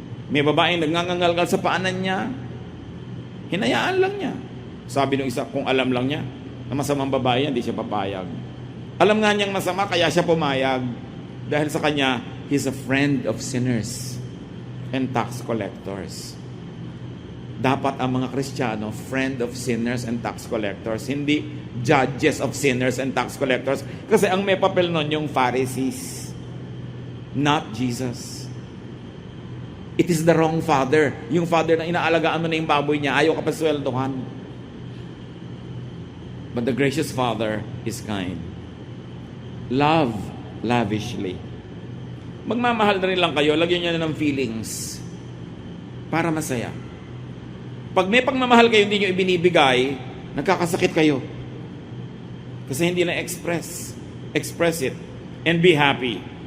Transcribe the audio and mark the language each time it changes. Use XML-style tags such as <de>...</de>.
<tl>May babaeng nagngangalgal sa paanan niya. Hinayaan lang niya. Sabi ng isa, kung alam lang niya na masamang babae, hindi siya papayag. Alam nga niyang masama, kaya siya pumayag. Dahil sa kanya,</tl> <en>he's a friend of sinners and tax collectors.</en> <tl>Dapat ang mga Kristiyano,</tl> <en>friend of sinners and tax collectors,</en> <tl>hindi</tl> <en>judges of sinners and tax collectors.</en> <tl>Kasi ang may papel nun yung Pharisees,</tl> <en>not Jesus. It is the wrong father.</en> <tl>Yung father na inaalagaan mo na yung baboy niya, ayaw ka pa sweldohan.</tl> <en>But the gracious Father is kind. Love lavishly.</en> <tl>Magmamahal na rin lang kayo, lagyan niyo na ng feelings para masaya. Pag may pagmamahal kayo hindi niyo ibinibigay, nagkakasakit kayo. Kasi hindi na express.</tl> <en>Express it and be happy.</en>